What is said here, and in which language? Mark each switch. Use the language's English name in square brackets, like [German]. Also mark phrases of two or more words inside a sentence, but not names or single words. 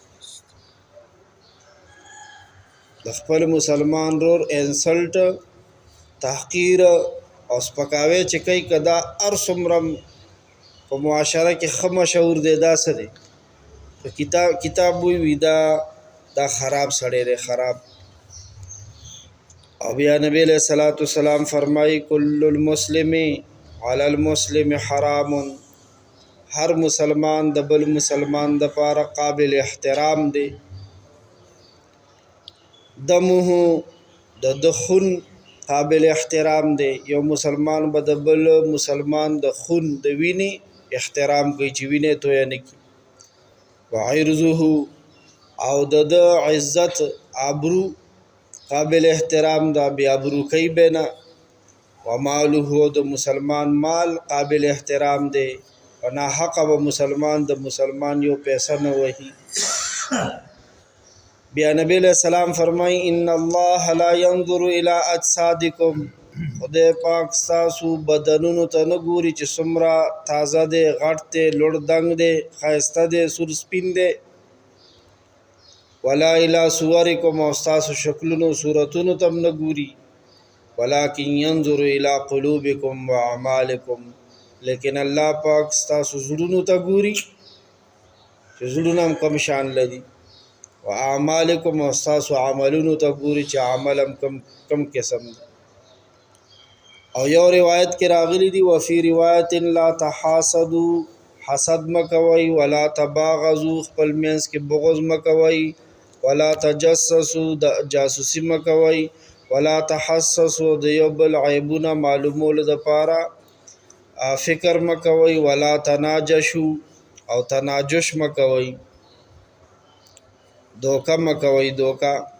[Pashto] د خپل مسلمان رور انسلټ، تحقیر او سپکاوی چې کوي، که دا هر څومره په معاشره کې ښه مشهور دی، دا څه دی؟ په کتاب ووي دا خراب سړی دی، خراب. او بیا نبی [Arabic] علیہ الصلوۃ والسلام [Pashto] فرمایي [Arabic] کل المسلم علی المسلم حرام، [Pashto] هر مسلمان د بل مسلمان دپاره قابل احترام دی. دمه، د خون قابل احترام دی، یو مسلمان به د بل مسلمان د خون د وینې احترام کوي چې وینې تویه نه کړي. وعرضه، او د عزت آبرو قابل احترام دا، بې آبروکۍ به نه. وماله، د مسلمان مال قابل احترام دی. ونا حق و مسلمان د مسلمان یو پیسہ نه وهي. بیا نبی [Arabic] علیہ السلام [Pashto] فرمای [Arabic] ان الله لا ينظر الى اجسادکم، [Pashto] خدای پاک تاسو بدنونو ته نه ګوري چې څومره تازه دی، غټ دی، لوړ دنګ دی، ښایسته دی، سور سپین دی، [Arabic] ولا الى صورکم، [Pashto] او تاسو شکلونو صورتونو ته نه ګوري، [Arabic] ولكن ينظر الى قلوبکم واعمالکم، [Pashto] لیکن الله پاک تاسو زړونو ته ګوري چې زړونه هم کم شان لري، واعمالکم، او تاسو عملونو ته ګوري چې عمل هم کم قسم دی. او یو روایت کې راغلی دی [Arabic] وفي روایت لا تحاسدوا، [Pashto] حسد مکوي، [Arabic] ولا تباغضوا، [Pashto] خپل منځ کې بغض مکوي، [Arabic] ولا تجسسوا، [Pashto] جاسوسي مکوي، [Arabic] ولا تحسسوا، [Pashto] د یو بل عیبونه معلومولو دپاره فکر مکوي، [Arabic] ولا تناجشوا، [Pashto] او تناجش مکوي، دوکه مکوي، دوکه.